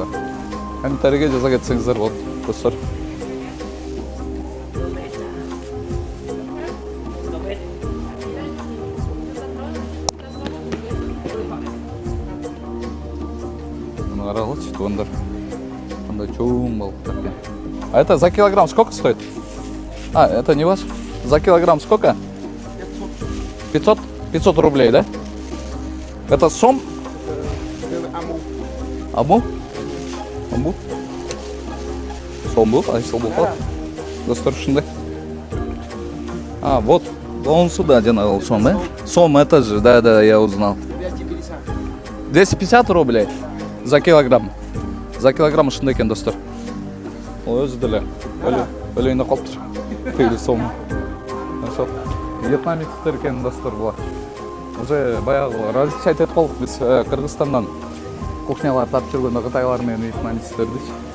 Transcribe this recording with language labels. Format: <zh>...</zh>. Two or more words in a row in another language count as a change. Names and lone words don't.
<ky>Комментарийге жаза кетсеңиздер болот достор. Карагылчы тугандар. Кандай чоң балыктар экен.</ky> <ru>А это за килограмм сколько стоит? А, это не ваш? За килограмм сколько? 500? 500 рублей, да? Это сом? Аму? Аму? Сом был? А, сом был.</ru> <ky>Достор ушундай.</ky> <ru>А, вот. Он сюда жанагы сом, да? Сом это же, да, я узнал. 250 рублей за килограмм. За килограмм</ru> <ky>ушундай экен достор. Ол өзү деле өлөйүнө калыптыр. Тегири сом. Ошо вьетнамецтер экен достор булар. Уже баягы различать этип калдык биз Кыргызстандан кухнялар тапып жүргөндө кытайлар менен вьетнамецтерди.</ky>